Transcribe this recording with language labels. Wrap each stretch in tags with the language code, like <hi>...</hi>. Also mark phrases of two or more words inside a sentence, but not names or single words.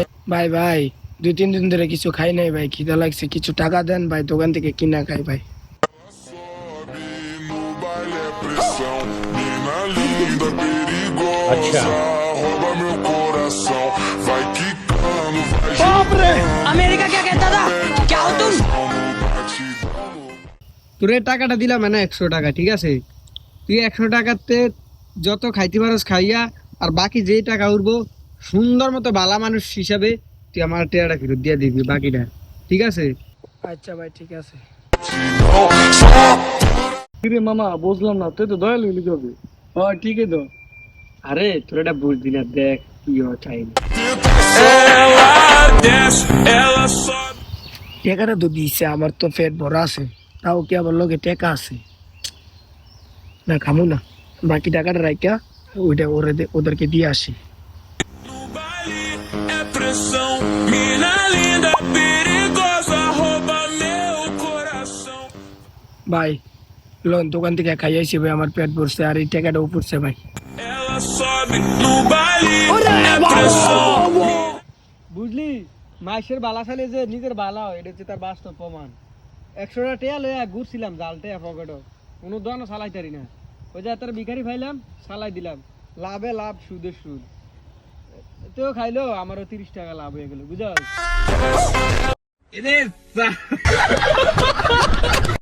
<bn>ভাই ভাই 2-3 দিন ধরে কিছু খাই নাই ভাই, খিদা লাগছে, কিছু টাকা দেন ভাই, দোকান থেকে কিনা খাই ভাই।</bn> <pt>Sobe no baile é pressão, mina linda,</pt> <hi>अच्छा</hi> <pt>perigosa, rouba meu coração, vai quicando, vai</pt> <hi>अमेरिका क्या कहता था? क्या हो तुम?</hi> <pt>girando no batidão.</pt> <bn>তোরে টাকাটা দিলাম না 100 টাকা, ঠিক আছে? তুই 100 টাকাতে যত খাইতে পারস খাইয়া, আর বাকি যে টাকা উঠবো সুন্দর মতো বালা মানুষ হিসাবে তুই আমার টাকাটা ফেরত দিয়ে দিবি বাকিটা, ঠিক আছে? আচ্ছা ভাই ঠিক আছে। কিরে মামা বুঝলাম না, তুই তো দয়ালু হইলি কবে? হ্যাঁ ঠিকই তো। আরে তোর এটা বুঝবি না, দেখ কি চাই।</bn> <pt>Ela desce, ela sobe.</pt> <bn>টাকাটা তো দিছে, আমার তো পেট ভরা আছে, তাও কি আমার লগে টাকা আছে না, খামু না, বাকি টাকাটা রাখা ওইটা ওদেরকে দিয়ে আসি।</bn> <pt>No baile é pressão, mina linda, perigosa, rouba meu coração.</pt> <bn>ভাই লোন দোকান থেকে খাই আইছি ভাই, আমার পেট ভরছে আর এই টাকাটাও পড়ছে ভাই।</bn> <pt>Ela sobe no baile é pressão.</pt> <bn>বুঝলি, মাইসের বালা চাইলে যে নিজের বালা হয়, এটা হচ্ছে তার বাস্তব প্রমাণ।</bn> <ctg>100টা টেয়া লইয়া ঘুরছিলাম জালটে পকেটও, কোনো দোকানও চালাইতারি না। ওই যে তার ভিখারি ফাইলাম, চালাই দিলাম, লাভে লাভ সুদে সুদ।</ctg> <bn>তো খাইলো আমারও 30 টাকা লাভ হয়ে গেল, বুঝাস?</bn>